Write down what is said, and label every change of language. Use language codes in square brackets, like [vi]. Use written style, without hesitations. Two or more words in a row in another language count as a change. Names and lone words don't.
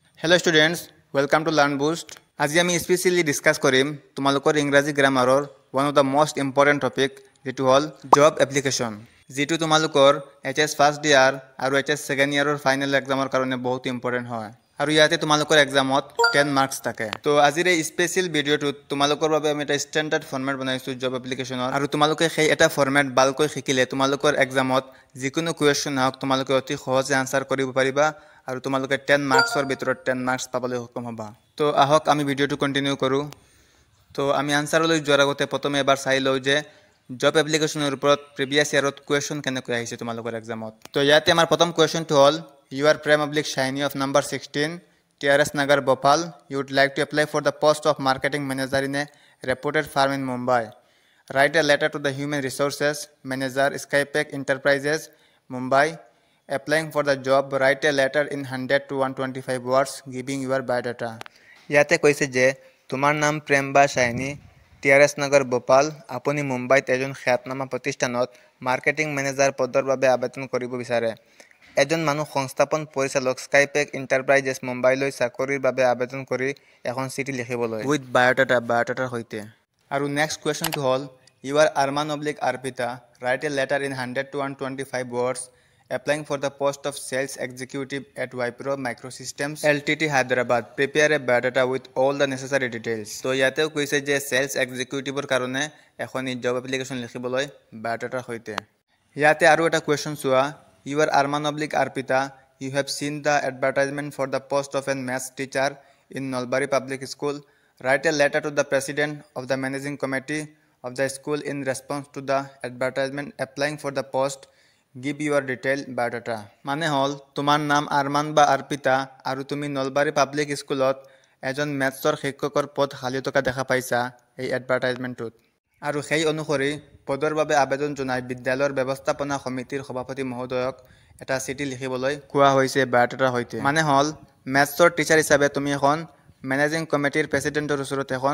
[en] Hello students, welcome to Learn Boost. [as] আজি আমি [en] specially discuss [as] কৰিম তোমালোকৰ ইংৰাজী গ্ৰামাৰৰ [en] one of the most important topic [as] যেটো হল [en] job application [as] যেটো তোমালোকৰ [en] HS first [as] ইয়াৰ আৰু [en] HS second year final exam [as] কাৰণে বহুত ইম্পৰ্টেন্ট হয় আৰু ইয়াতে তোমালোকৰ এক্সামত 10 মাৰ্কস থাকে তো আজিৰ এই [en] special video [as] তোমালোকৰ বাবে আমি এটা [en] standard format [as] বনাইছো [en] job application [as] আৰু তোমালোকে সেই এটা ফৰম্যাট ভালকৈ শিকিলে তোমালোকৰ এক্সামত যিকোনো কোৱেশ্চন হওক তোমালোকে অতি সহজে আনসাৰ কৰিব পাৰিবা আৰু তোমালোকে 10 মাৰ্কসৰ ভিতৰত 10 মাৰ্কস পাবলৈ সক্ষম হ'বা তো আহক আমি [en] video continue [as] কৰো তো আমি আনসাৰলৈ যোৱাৰ আগতে প্ৰথমে এবাৰ চাই লও যে [en] job application [as] ওপৰত [en] previous year [as] কোৱেশ্চন কেনেকৈ আহিছে তোমালোকৰ এক্সামত তো ইয়াতে আমাৰ প্ৰথম কোৱেশ্চনটো হল [en] You are Prem/Shiny of number 16, TRS Nagar, Bhopal. You would like to apply for the post of marketing manager in a reputed firm in Mumbai. Write a letter to the Human Resources Manager, Skypack Enterprises, Mumbai. Applying for the job, write a letter in 100 to 125 words, giving your biodata. [as] ইয়াতে কৈছে যে তোমাৰ নাম প্ৰেম বা শাইনী TRS Nagar, Bhopal. আপুনি মুম্বাইত এজন খ্যাতনামা প্ৰতিষ্ঠানত মাৰ্কেটিং মেনেজাৰ পদৰ বাবে আবেদন কৰিব বিচাৰে এজন মানুহ সংস্থাপন পৰিচালক স্কাইপেক এন্টাৰপ্ৰাইজেছ মুম্বাইলৈ চাকৰিৰ বাবে আবেদন কৰি এখন চিঠি লিখিবলৈ [en] with biodata [as] সৈতে আৰু [en] next question [as] হল [en] you are Arman/Arpita write a letter in 100 to 125 words applying for the post of sales executive at Wipro Microsystems Ltd Hyderabad prepare a biodata with all the necessary details [as] তো ইয়াতেও কৈছে যে [en] sales executive [as] কাৰণে এখন [en] job application [as] লিখিবলৈ বায়োডাটাৰ সৈতে ইয়াতে আৰু এটা কোৱেশ্চন চোৱা [en] You are Arman/Arpita. You have seen the advertisement for the post of a maths teacher in Nalbari Public School. Write a letter to the president of the managing committee of the school in response to the advertisement applying for the post. Give your detailed biodata. [as] মানে হল তোমাৰ নাম আৰমান বা আৰ্পিতা আৰু তুমি নলবাৰী পাব্লিক স্কুলত এজন মেথছৰ শিক্ষকৰ পদ খালি থকা দেখা পাইছা এই এডভাৰটাইজমেন্টত আৰু সেই অনুসৰি পদৰ বাবে আবেদন জনাই বিদ্যালয়ৰ ব্যৱস্থাপনা সমিতিৰ সভাপতি মহোদয়ক এটা চিঠি লিখিবলৈ কোৱা হৈছে বায়োডাটাৰ সৈতে মানে হল [en] maths teacher [as] হিচাপে তুমি এখন [en] managing committee president [as] ওচৰত এখন